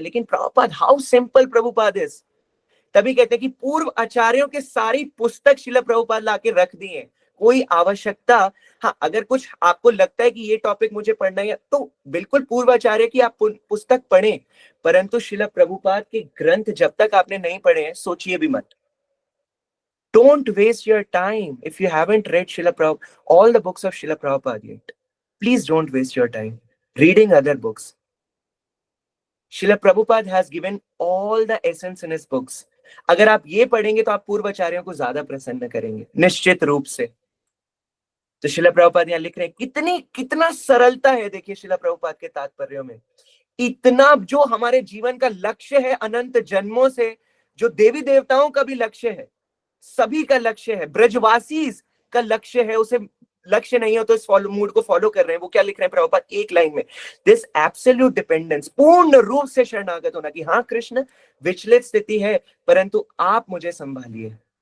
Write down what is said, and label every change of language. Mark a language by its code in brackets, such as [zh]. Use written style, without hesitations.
[hi] लेकिन Prabhupada, [en] How simple Prabhupada is. [hi] तभी कहते हैं कि पूर्व आचार्यों के सारी पुस्तक शिला प्रभुपाद लाके रख दी है, कोई आवश्यकता। हाँ, अगर कुछ आपको लगता है कि ये टॉपिक मुझे पढ़ना है तो बिल्कुल पूर्वाचार्य की आप पुस्तक पढ़ें, परंतु शिला प्रभुपाद के ग्रंथ जब तक आपने नहीं पढ़े हैं सोचिए भी मत। [en] Don't waste your time if you haven't read all the books of Srila Prabhupada yet. Please don't waste your time reading other books. Srila Prabhupada has given all the essence in his books. [hi] अगर आप ये पढ़ेंगे तो आप पूर्वाचार्यों को ज्यादा प्रसन्न करेंगे निश्चित रूप से। तो शिला प्रभुपाद यहाँ लिख रहे हैं कितना सरलता है। देखिए शिला प्रभुपाद के तात्पर्यों में इतना, जो हमारे जीवन का लक्ष्य है अनंत जन्मों से, जो देवी देवताओं का भी लक्ष्य है, सभी का लक्ष्य है, ब्रजवासी का लक्ष्य है, उसे लक्ष्य नहीं हो तो इस मूड को फॉलो कर रहे हैं। वो क्या लिख रहे हैं प्रभुपाद एक लाइन में, [en] this absolute dependence, [hi] पूर्ण रूप से शरणागत होना कि हाँ कृष्ण विचलित स्थिति है परंतु आप मुझे संभालिए।